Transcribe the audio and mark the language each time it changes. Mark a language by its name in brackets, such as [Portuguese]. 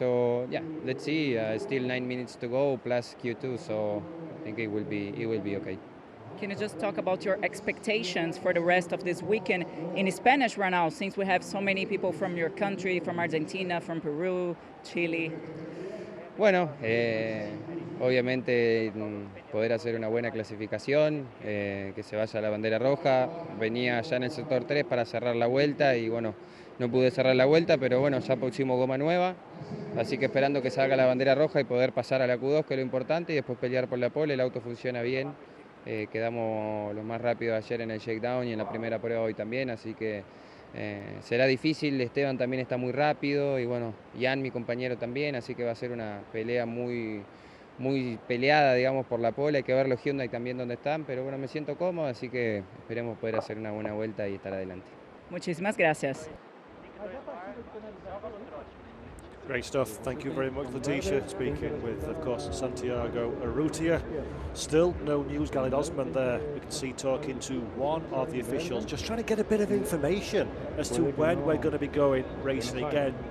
[English] So yeah, let's see. Still 9 minutes to go plus Q2. So I think it will be okay. Can you just talk about your expectations for the rest of this weekend in Spanish right now, since we have so many people from your country, from Argentina, from Peru, Chile? [Spanish] Bueno, obviamente poder hacer una buena clasificación, que se vaya a la bandera roja. Venía ya en el sector 3 para cerrar la vuelta y bueno, no pude cerrar la vuelta, pero bueno, ya pusimos goma nueva. Así que esperando que salga la bandera roja y poder pasar a la Q2, que es lo importante, y después pelear por la pole. El auto funciona bien. Quedamos lo más rápido ayer en el shakedown y en la primera prueba hoy también, así que será difícil. Esteban también está muy rápido y bueno, Jan, mi compañero, también, así que va a ser una pelea muy peleada, digamos, por la pole. Hay que ver los Hyundai también donde están, pero bueno, me siento cómodo, así que esperemos poder hacer una buena vuelta y estar adelante. Muchísimas gracias. [English] Great stuff. Thank you very much, Leticia. Speaking with, of course, Santiago Urrutia. Still no news. Galid Osman there, we can see talking to one of the officials, just trying to get a bit of information as to when we're going to be going racing again.